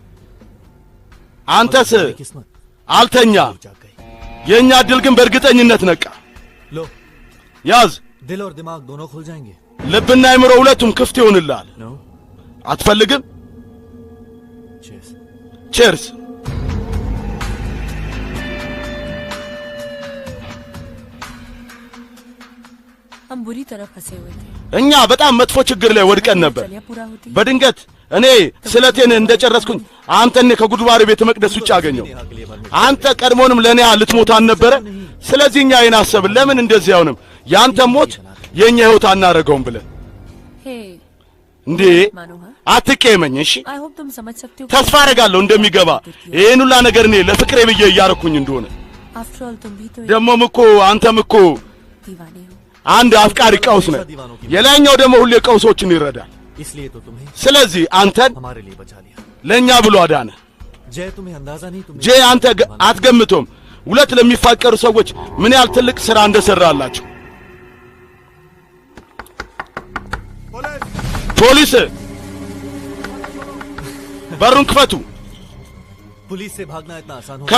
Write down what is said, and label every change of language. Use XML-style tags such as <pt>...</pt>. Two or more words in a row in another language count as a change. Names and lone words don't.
<am>አንተስ አልተኛ። የኛ ድል ግን በእርግጠኝነት ነቃ።</am> <hi>लो</hi> <am>ያዝ።</am> <hi>दिल और दिमाग दोनों खुल जाएंगे।</hi> <am>ልብና አይምሮ ሁለቱም ክፍት ይሆንልሃል። አትፈልግም? ቼርስ።</am> <hi>हम बुरी तरह फंसे हुए थे।</hi> <am>እኛ በጣም መጥፎ ችግር ላይ ወድቀን ነበር። በድንገት እኔ ስለቴን እንደጨረስኩኝ አንተን ከጉድባሪ ቤተ መቅደስ ውጭ አገኘው። አንተ ቀድሞንም ለኔ ልትሞት አልነበረ? ስለዚህ እኛ አይን አሰብን፣ ለምን እንደዚህ አይሆንም? ያንተ ሞት የኛ ህይወት አናረገውም ብለ እንዴ አትቀየመኝ። እሺ</am> <en>I hope</en> <hi>तुम समझ सकते हो।</hi> <am>ተስፋ አደርጋለሁ እንደሚገባ ይሄን ሁላ ነገር እኔ ለፍቅሬ ብዬ እያረኩኝ እንደሆነ።</am> <en>After all</en> <hi>तुम भी तो</hi> <am>ደሞም እኮ አንተም እኮ</am> <hi>दीवाने हो।</hi> <am>አንድ አፍቃሪ ቀውስ ነህ። የላይኛው ደግሞ ሁሌ ቀውሶችን ይረዳል።</am> <hi>इसलिए तो तुम्हें</hi> <am>ስለዚህ አንተን</am> <hi>हमारे लिए बचा लिया।</hi> <am>ለኛ ብሎ አዳነ።</am> <hi>जय तुम्हें अंदाजा नहीं तुम्हें</hi> <am>ጄ አንተ አትገምቶም ሁለት ለሚፋቀሩ ሰዎች ምን ያህል ትልቅ ሥራ እንደሰራላችሁ። ፖሊስ በሩን ክፈቱ።</am> <hi>पुलिस से भागना इतना आसान हो</hi>